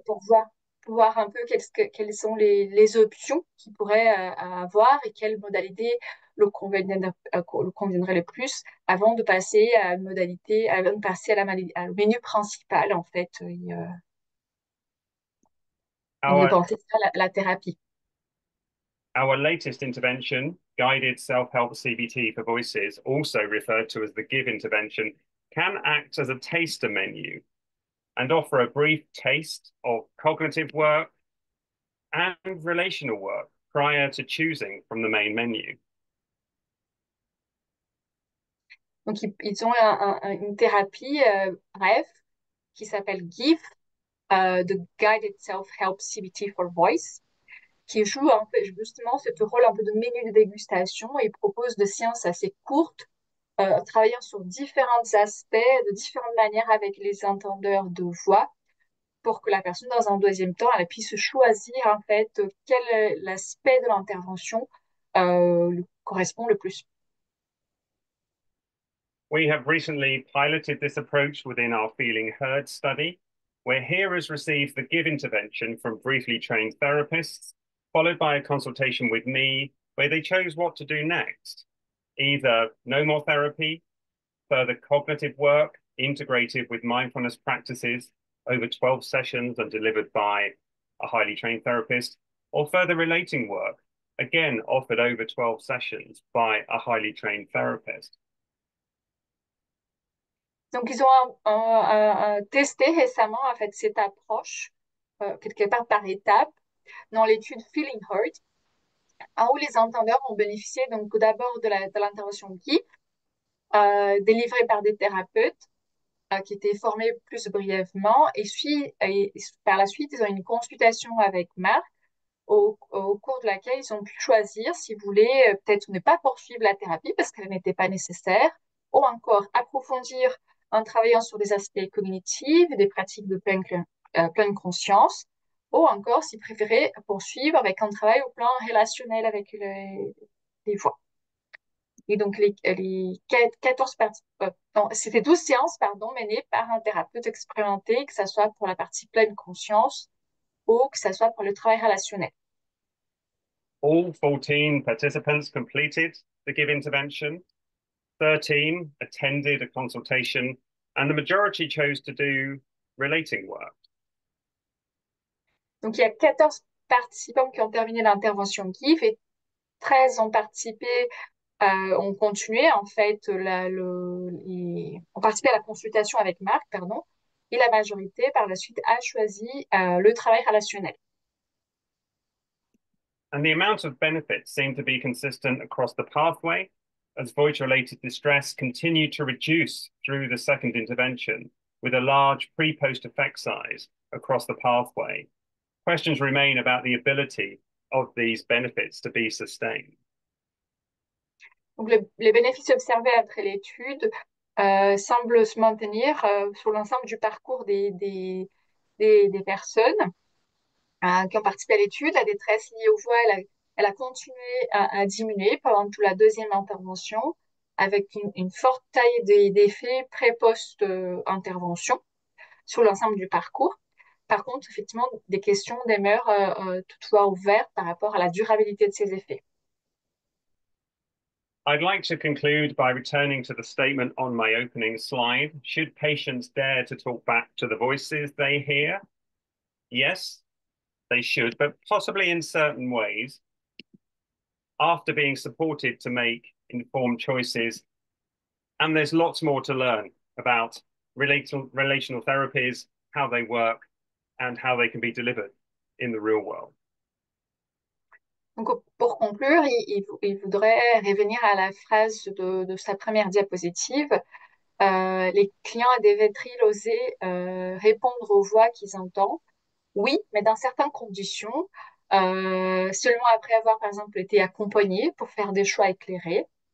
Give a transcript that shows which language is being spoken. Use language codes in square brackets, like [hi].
[fr] pour voir un peu quelles sont les options qu'ils pourraient avoir et quelles modalités le conviendraient le plus avant de passer à une modalité, avant de passer au menu principal, en fait, et de penser à la thérapie. [en] Our latest intervention, guided self-help CBT for voices, also referred to as the GIVE intervention, can act as a taster menu and offer a brief taste of cognitive work and relational work prior to choosing from the main menu. [fr] Donc, ils ont une thérapie brève qui s'appelle GIVE, the Guided Self-Help CBT for Voice, qui joue un peu, justement ce rôle un peu de menu de dégustation et propose des séances assez courtes, travaillant sur différents aspects, de différentes manières avec les entendeurs de voix, pour que la personne, dans un deuxième temps, elle puisse choisir en fait quel l'aspect de l'intervention correspond le plus. [en] We have recently piloted this approach within our Feeling Heard study, where hearers receive the GIVE intervention from briefly trained therapists, followed by a consultation with me, where they chose what to do next. Either no more therapy, further cognitive work integrated with mindfulness practices over 12 sessions and delivered by a highly trained therapist, or further relating work, again offered over 12 sessions by a highly trained therapist. [fr] Donc, ils ont testé récemment en fait cette approche quelque part par étapes dans l'étude Feeling Heard, où les entendeurs ont bénéficié donc d'abord de l'intervention guide délivrée par des thérapeutes qui étaient formés plus brièvement et par la suite, ils ont eu une consultation avec Marc au cours de laquelle ils ont pu choisir s'ils voulaient peut-être ne pas poursuivre la thérapie parce qu'elle n'était pas nécessaire, ou encore approfondir en travaillant sur des aspects cognitifs, des pratiques de pleine conscience, ou encore s'ils préféraient poursuivre avec un travail au plan relationnel avec les voix. Et donc, les 14 non, c'était 12 séances, pardon, menées par un thérapeute expérimenté, que ce soit pour la partie pleine conscience ou que ce soit pour le travail relationnel. [en] All 14 participants completed the give intervention. 13 attended a consultation, and the majority chose to do relating work. [fr] Donc, il y a 14 participants qui ont terminé l'intervention GIF et 13 ont participé, ont continué, en fait, ont participé à la consultation avec Marc, pardon, et la majorité, par la suite, a choisi le travail relationnel. [en] And the amount of benefits seemed to be consistent across the pathway as voice-related distress continued to reduce through the second intervention with a large pre-post effect size across the pathway. Questions remain about the ability of these benefits to be sustained. [fr] Donc, les bénéfices observés après l'étude semblent se maintenir sur l'ensemble du parcours des personnes qui ont participé à l'étude. La détresse liée aux voix, elle a continué à diminuer pendant toute la deuxième intervention, avec une forte taille d'effets pré-post-intervention sur l'ensemble du parcours. Par contre, effectivement, des questions demeurent toutefois ouvertes par rapport à la durabilité de ces effets. [en] I'd like to conclude by returning to the statement on my opening slide. Should patients dare to talk back to the voices they hear? Yes, they should, but possibly in certain ways, after being supported to make informed choices. And there's lots more to learn about relational therapies, how they work, and how they can be delivered in the real world. [fr] Donc, pour conclure, il voudrait revenir à la phrase de sa première diapositive. Les clients devaient-ils oser répondre aux voix qu'ils entendent? Oui, mais dans certaines conditions, seulement après avoir, par exemple, été accompagnés pour faire des choix éclairés.